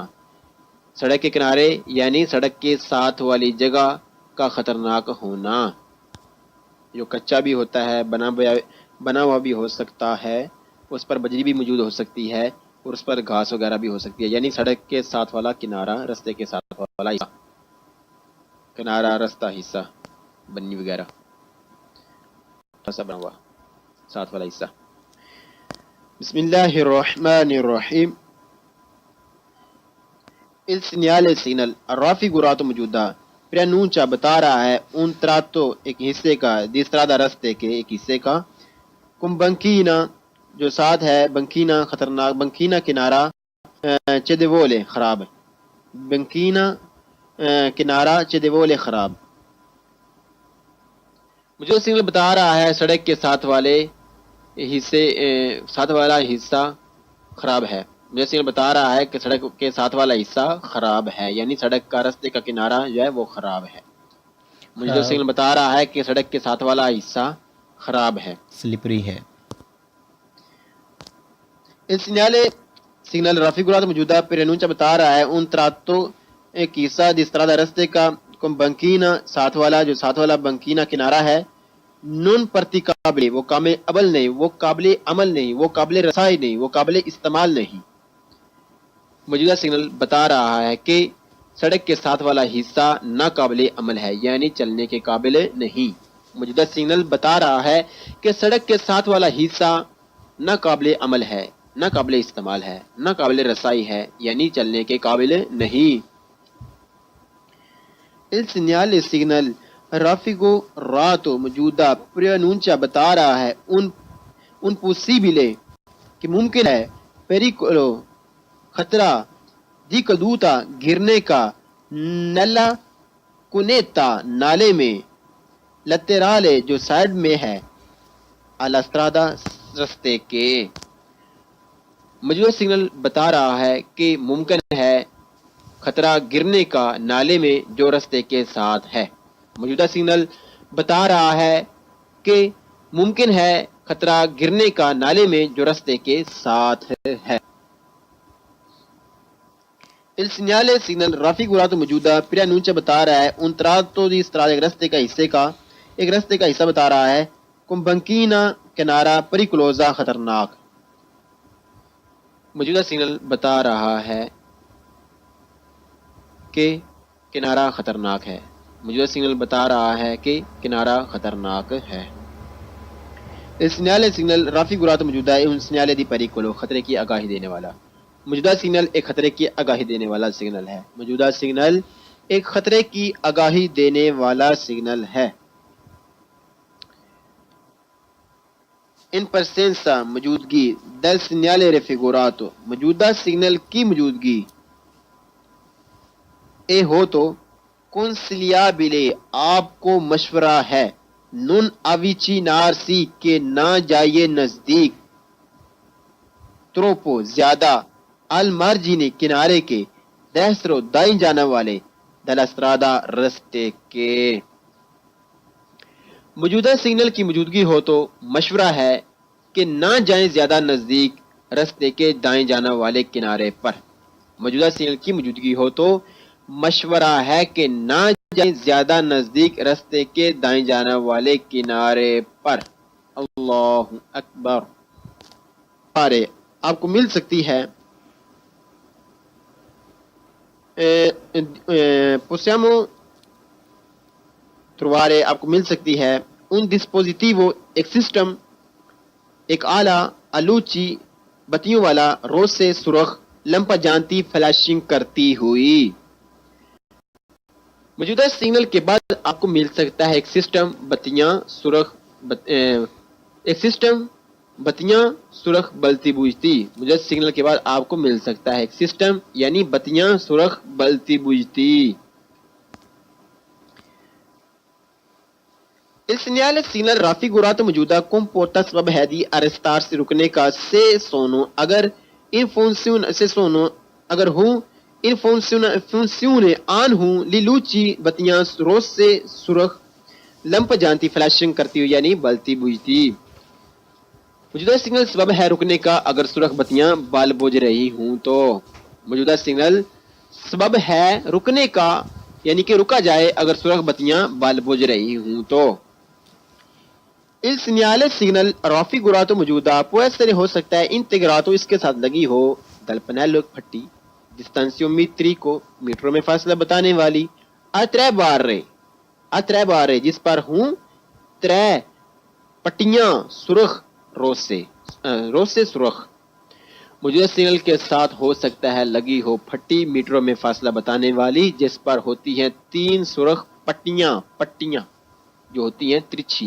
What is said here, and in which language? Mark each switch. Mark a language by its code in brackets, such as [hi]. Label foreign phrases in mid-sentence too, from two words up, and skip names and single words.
[ur] سڑک کے کنارے یعنی سڑک کے ساتھ والی جگہ کا خطرناک ہونا، جو کچا بھی ہوتا ہے، بنا ہوا بھی ہو سکتا ہے، اس پر بجری بھی موجود ہو سکتی ہے، اور اس پر گھاس وغیرہ بھی ہو سکتی ہے، یعنی سڑک کے ساتھ والا کنارہ، رستے کے ساتھ والا حصہ، کنارہ، رستہ، حصہ، بنی وغیرہ بنا ہوا ساتھ والا حصہ۔ [ar] بسم اللہ الرحمن الرحیم۔ [it] Il segnale signal raffigurato موجودہ preannuncia [ur] بتا رہا ہے [it] un tratto [ur] ایک حصے کا، [it] di strada [ur] رستے کے ایک حصے کا، [it] con banchina [ur] جو ساتھ ہے، بنکینا خطرناک، بنکینا کنارہ، چیدیوولے خراب، بنکینا کنارہ، چیدیوولے خراب۔ مجھے سگنل بتا رہا ہے سڑک کے ساتھ والے حصے، ساتھ والا حصہ خراب ہے۔ مجھے سگنل بتا رہا ہے کہ سڑک کے ساتھ والا حصہ خراب ہے، یعنی سڑک کا، رستے کا کنارہ جو ہے وہ خراب ہے۔ مجھے جو سگنل بتا رہا ہے کہ سڑک کے ساتھ والا حصہ خراب ہے، سلپری ہے۔ [it] Il segnale raffigurato موجودہ preannuncia [ur] بتا رہا ہے [it] un tratto [ur] ایک حصہ [it] di strada [ur] رستے کا، [it] con banchina [ur] ساتھ والا، جو ساتھ والا بنکینا کنارہ ہے، [it] non praticabile [ur] وہ قابل عمل نہیں، وہ قابل عمل نہیں، وہ قابل رسائی نہیں، وہ قابل استعمال نہیں۔ موجودہ سگنل بتا رہا ہے کہ سڑک کے ساتھ والا حصہ ناقابل عمل ہے، یعنی چلنے کے قابل نہیں۔ موجودہ سگنل بتا رہا ہے کہ سڑک کے ساتھ والا حصہ ناقابل عمل ہے، ناقابل استعمال ہے، ناقابل رسائی ہے، یعنی چلنے کے قابل نہیں۔ [it] Il segnale signal raffigurato [ur] موجودہ preannuncia بتا رہا ہے [it] un possibile [ur] کہ ممکن ہے، pericolo خطرہ، [it] di caduta [ur] گرنے کا، [it] nella cunetta [ur] نالے میں، laterale جو سائڈ میں ہے، [it] alla strada [ur] رستے کے۔ موجودہ سگنل بتا رہا ہے کہ ممکن ہے خطرہ گرنے کا نالے میں جو رستے کے ساتھ ہے۔ موجودہ سگنل بتا رہا ہے کہ ممکن ہے خطرہ گرنے کا نالے میں جو رستے کے ساتھ ہے۔ [it] Il segnale signal raffigurato [ur] موجودہ preannuncia بتا رہا ہے [it] un tratto di strada [ur] ایک رستے کا حصے کا، ایک رستے کا حصہ بتا رہا ہے، [it] con banchina [ur] کنارہ، pericolosa خطرناک۔ موجودہ سگنل بتا رہا ہے کہ کنارہ خطرناک ہے۔ موجودہ سگنل بتا رہا ہے کہ کنارہ خطرناک ہے۔ [it] Il segnale raffigurato [ur] موجودہ ہے [it] un segnale di pericolo [ur] خطرے کی آگاہی دینے والا۔ موجودہ سگنل ایک خطرے کی آگاہی دینے والا سگنل ہے۔ موجودہ سگنل ایک خطرے کی آگاہی دینے والا سگنل ہے۔ ان presenza موجودگی [it] del segnale raffigurato [ur] موجودہ سگنل کی موجودگی اے ہو تو consigliabile آپ کو مشورہ ہے، [it] non avvicinarsi [ur] کہ نہ جائیے نزدیک، troppo زیادہ، [it] al margine [ur] کنارے کے، destro دائیں جانے والے، [it] della strada [ur] رستے کے۔ موجودہ سگنل کی موجودگی ہو تو مشورہ ہے کہ نہ جائیں زیادہ نزدیک رستے کے دائیں جانے والے کنارے پر۔ موجودہ سگنل کی موجودگی ہو تو مشورہ ہے کہ نہ جائیں زیادہ نزدیک رستے کے دائیں جانے والے کنارے پر۔ [ar] اللہ اکبر۔ [ur] آپ کو مل سکتی ہے [it] possiamo trovare [ur] آپ کو مل سکتی ہے [it] un dispositivo [ur] ایک سسٹم، ایک آلہ الوچی بتیوں والا، روز سے سرخ، لمپا جانتی فلیشنگ کرتی ہوئی۔ موجودہ سگنل کے بعد آپ کو مل سکتا ہے ایک سسٹم بتیاں سرخ ایک سسٹم بتیاں سرخ بلتی بجھتی. موجودہ سگنل کے بعد آپ کو مل سکتا ہے ایک سسٹم یعنی بتیاں سرخ بلتی بجھتی. [it] Il segnale signal raffigurato [ur] موجودہ comporta سبب ہے [it] di arrestarsi [ur] رکنے کا [it] se sono [ur] اگر ہوں [it] in funzione [ur] آن ہوں [it] li luci [ur] بتیاں rosse سرخ لمپ جانتی فلیشنگ کرتی ہوئی یعنی بلتی بجھتی. موجودہ سگنل سبب ہے رکنے کا اگر سرخ بتیاں بال بجھ رہی ہوں تو. موجودہ سگنل سبب ہے رکنے کا یعنی کہ رکا جائے اگر سرخ بتیاں بال بجھ رہی ہوں تو. [it] Il segnale signal raffigurato [ur] موجودہ [it] può essere [ur] ہو سکتا ہے integrato اس کے ساتھ لگی ہو [it] dal pannello [ur] پھٹی distanziometrico میٹروں میں فاصلہ بتانے والی [it] a tre barre [ur] جس پر ہوں ترے پٹیاں سرخ روسے سرخ. موجودہ سگنل کے ساتھ ہو سکتا ہے لگی ہو پھٹی میٹروں میں فاصلہ بتانے والی جس پر ہوتی ہیں تین سرخ پٹیاں جو ہوتی ہیں ترچھی.